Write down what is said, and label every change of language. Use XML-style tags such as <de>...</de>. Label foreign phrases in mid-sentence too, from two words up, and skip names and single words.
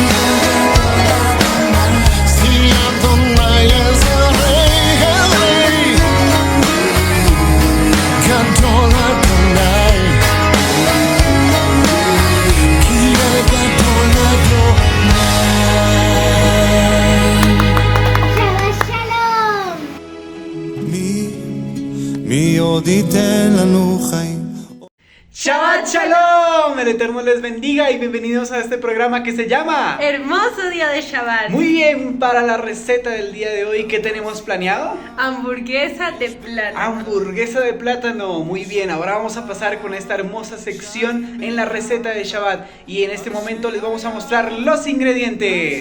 <es>Sí, Adonai es el Rey,</es> <he>גדול אדוני. כי אל גדול אדוני. שבת שלום. מי עוד ייתן לנו חיים? שבת שלום,</he> <es>el Eterno les bendiga y bienvenidos a este programa que se llama Hermoso día de Shabbat. Muy bien, para la receta del día de hoy, ¿qué tenemos planeado? Hamburguesa de plátano. Hamburguesa de plátano, muy bien, ahora vamos a pasar con esta hermosa sección en la receta de Shabbat y en este momento les vamos a mostrar los ingredientes.</es>